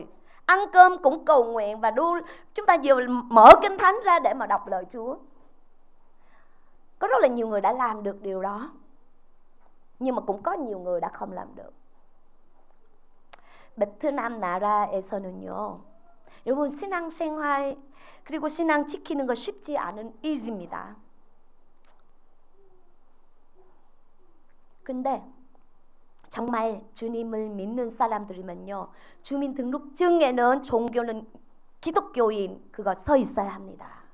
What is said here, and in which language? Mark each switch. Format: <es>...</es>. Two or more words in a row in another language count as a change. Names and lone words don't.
<vi>Ăn cơm cũng cầu nguyện và chúng ta vừa mở Kinh Thánh ra để mà đọc lời Chúa. Có rất là nhiều người đã làm được điều đó, nhưng mà cũng có nhiều người đã không làm được.</vi> <ko>베트남 나라에서는요, 여러분 신앙생활 그리고 신앙 지키는 거 쉽지 않은 일입니다. 근데 정말 주님을 믿는 사람들이면요, 주민등록증에는 종교는 기독교인 그거 써 있어야 합니다.</ko>